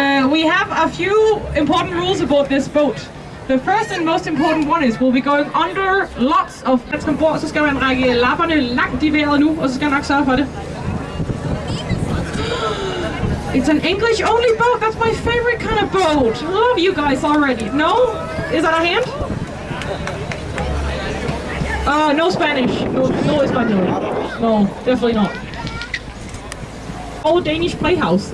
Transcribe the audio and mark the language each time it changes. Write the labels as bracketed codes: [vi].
[en] We have a few important rules aboard this boat. The first and most important one is we'll be going under lots of... [da] Så skal man række lapperne langt i vejret nu, og så skal jeg nok sørge for det. [en] It's an English-only boat. That's my favorite kind of boat. I love you guys already. No? Is that a hand? No Spanish. No Espanol. No, definitely not. Old Danish playhouse.